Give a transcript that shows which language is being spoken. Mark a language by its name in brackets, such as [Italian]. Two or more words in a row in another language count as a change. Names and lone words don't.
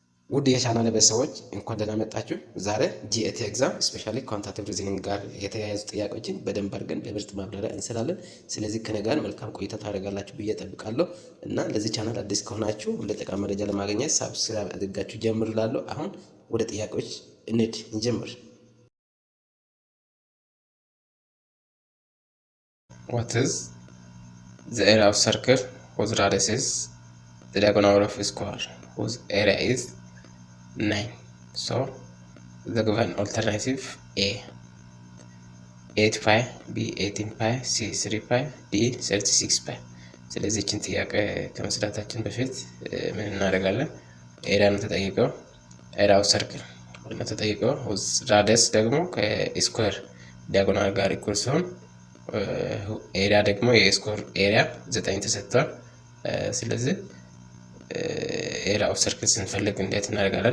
[Amharic] ውድ የቻናል ቤተሰቦች እንኳን ደህና መጣችሁ። ዛሬ [English] GAT exam specially quantitative reasoning [Amharic] ጋር የተያያዙ ጥያቄዎችን በደንብ አድርገን በምርጥ ማብራሪያ እንሰራለን። ስለዚህ ከኔ ጋር መልካም ቆይታ ታደርጋላችሁ ብዬ እጠብቃለሁ እና ለዚህ ቻናል አዲስ ከሆናችሁ ለጠቃሚ መረጃ ለማግኘት ሳብስክራይብ አድርጋችሁ ጀምሩ እላለሁ። አሁን ወደ ጥያቄዎች እንጀምር። [English] What is the area of circle whose radius is the diagonal of a square whose area is 9? So the given alternative A 8 pi, B 18 pi, C 3 pi, D 36 pi። [Amharic] ስለዚህ እችን ጥያቄ ከመስራታችን በፊት ምን እናደርጋለን? ኤሪያ ነው ተጠይቀው፣ [English] area of circle [Amharic] ነው ተጠይቀው፣ ራዲየስ ደግሞ ከስኩዌር ዲያጎናል ጋር ኢኩል ሲሆን ኤሪያ ደግሞ የስኩዌር ኤሪያ 9 ተሰጥቷል። ስለዚህ [English] area of circle [Amharic] ስንፈልግ እንዴት እናደርጋለን?